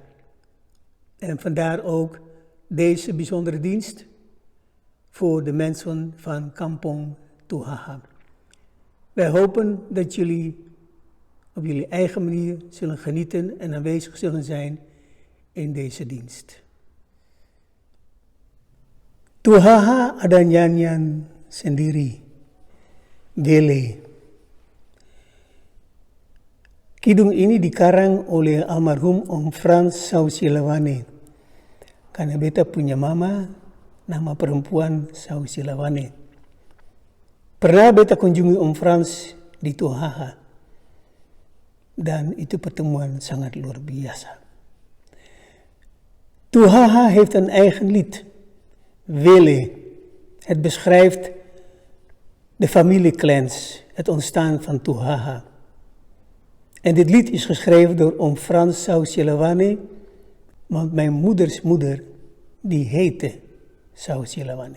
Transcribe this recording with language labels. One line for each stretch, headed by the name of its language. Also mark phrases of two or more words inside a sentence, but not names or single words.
Dutch: En vandaar ook deze bijzondere dienst voor de mensen van Kampong Tuhaha. Wij hopen dat jullie op jullie eigen manier zullen genieten en aanwezig zullen zijn in deze dienst.
Ambonese Malay: Tuhaha ada nyanyian sendiri, Wele. Kidung ini dikarang oleh almarhum Om Frans Sausilawane. Karena beta punya mama, nama perempuan Sausilawane. Pernah beta kunjungi Om Frans di Tuhaha. Dan itu pertemuan sangat luar biasa.
Dutch: Tuhaha heeft een eigen lied, Wele. Het beschrijft de familieclans, het ontstaan van Tuhaha. En dit lied is geschreven door Om Frans Sausilawane, want mijn moeders moeder, die heette Sausilawane.